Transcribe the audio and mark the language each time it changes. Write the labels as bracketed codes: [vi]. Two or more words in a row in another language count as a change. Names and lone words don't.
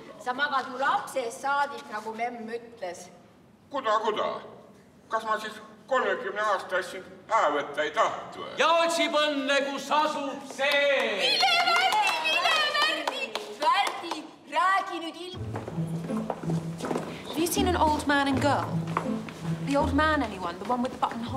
[et] Sa magad mu lapsest saadik, nagu memm ütles. Kuda. Kas ma siis 30 aasta sind võtta ei tahtu? Ja otsib õnne, kus asub see! Värdi, räägi nüüd [en] Have you seen an old man and girl? The old man, anyone? The one with the buttonhole?